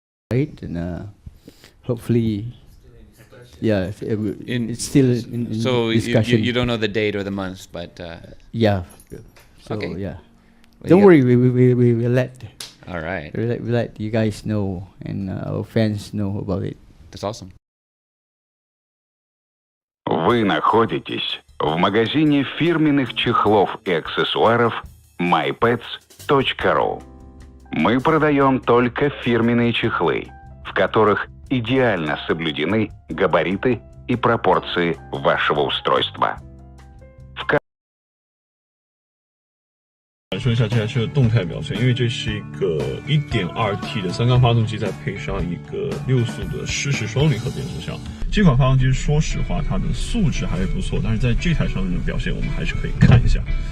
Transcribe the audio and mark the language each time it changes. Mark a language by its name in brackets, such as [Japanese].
[English] great, and hopefully, yeah, it's still in so discussion. you don't know the date or the month, but yeah. So okay. yeah, Well, don't worry. We will let. All right. We let you guys know and our fans know about it. That's awesome. [Russian] Вы находитесь в магазине фирменных чехлов и аксессуаров mypets.ru. Мы продаем только фирменные чехлы, в которых идеально соблюдены габариты и пропорции вашего устройства. [Chinese] 说一下接下去的动态表现，因为这是一个 1.2T 的3缸发动机，再配上一个6速的湿式双离合变速箱。这款发动机说实话它的素质还是不错，但是在这台上面的表现我们还是可以看一下。